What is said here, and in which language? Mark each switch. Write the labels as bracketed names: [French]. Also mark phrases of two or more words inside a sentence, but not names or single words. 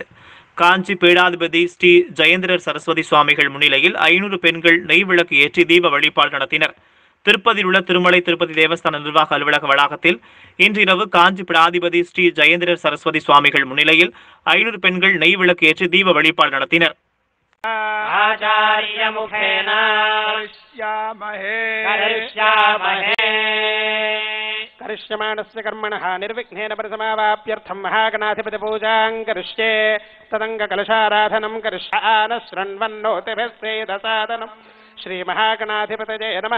[Tamil] காஞ்சி பீடாதிபதி ஸ்ரீ ஜெயேந்திரர் சரஸ்வதி சுவாமிகள் முன்னிலையில் 500 பெண்கள் நெய் விளக்கு ஏற்றி தீப வழிபாடு நடத்தினர். திருப்பதியில் உள்ள திருமலை திருப்பதி தேவஸ்தான நிர்வாக அலுவலக வளாகத்தில் இன்று இரவு காஞ்சி பீடாதிபதி ஸ்ரீ ஜெயேந்திரர் சரஸ்வதி சுவாமிகள் முன்னிலையில் 500 பெண்கள் நெய் விளக்கு ஏற்றி தீப வழிபாடு நடத்தினர். [Sanskrit] करिष्यमाणस्य कर्मणः निर्विघ्नेन परिसमावाप्यर्थं महागणाधिपति पूजां करिष्ये तदङ्गकलशाराधनं करिष्यामः शृण्वन्नोतिभिस्वेदसादनं श्रीमहागणाधिपतये नमः।